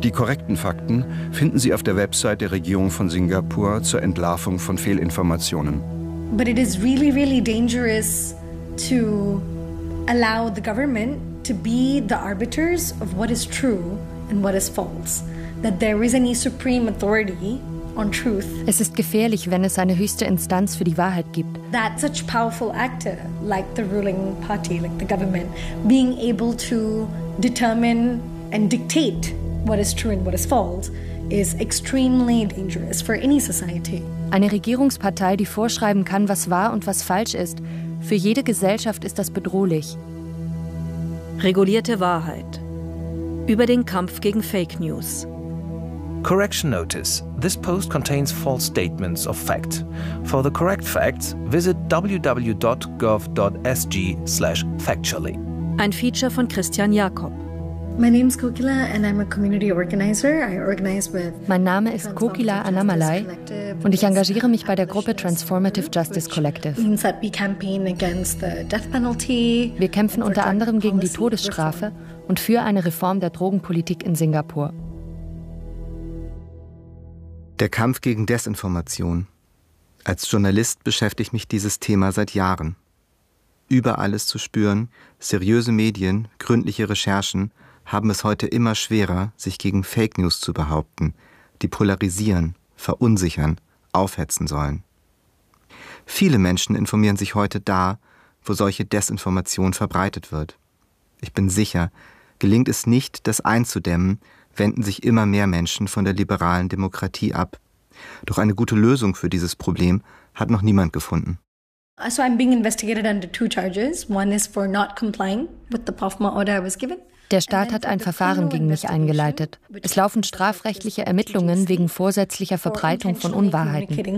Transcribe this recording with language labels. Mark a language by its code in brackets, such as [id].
[de] Die korrekten Fakten finden Sie auf der Website der Regierung von Singapur zur Entlarvung von Fehlinformationen. [en] But it is really, really dangerous to allow the government to be the arbiters of what is true and what is false. That there is any supreme authority on truth. [de] Es ist gefährlich, wenn es eine höchste Instanz für die Wahrheit gibt. [en] That such powerful actor like the ruling party, like the government, being able to determine and dictate what is true and what is false is extremely dangerous for any society. [de] Eine Regierungspartei, die vorschreiben kann, was wahr und was falsch ist, für jede Gesellschaft ist das bedrohlich. Regulierte Wahrheit über den Kampf gegen Fake News. [en] Correction notice. This post contains false statements of fact. For the correct facts, visit www.gov.sg/factually. [de] Ein Feature von Christian Jakob. [en] My name is Kokila and I'm a community organizer. I organize with [de] Mein Name ist Kokila Anamalai und ich engagiere mich bei der Gruppe Transformative Justice Collective. [en] Means that we campaign against the death penalty. [de] Wir kämpfen unter anderem gegen die Todesstrafe und für eine Reform der Drogenpolitik in Singapur. Der Kampf gegen Desinformation. Als Journalist beschäftigt mich dieses Thema seit Jahren. Überall ist zu spüren, seriöse Medien, gründliche Recherchen haben es heute immer schwerer, sich gegen Fake News zu behaupten, die polarisieren, verunsichern, aufhetzen sollen. Viele Menschen informieren sich heute da, wo solche Desinformation verbreitet wird. Ich bin sicher, gelingt es nicht, das einzudämmen, wenden sich immer mehr Menschen von der liberalen Demokratie ab. Doch eine gute Lösung für dieses Problem hat noch niemand gefunden. [en] So I'm being investigated under two charges. One is for not complying with the POFMA order I was given. [de] Der Staat hat ein Verfahren gegen mich eingeleitet. Es laufen strafrechtliche Ermittlungen wegen vorsätzlicher Verbreitung von Unwahrheiten.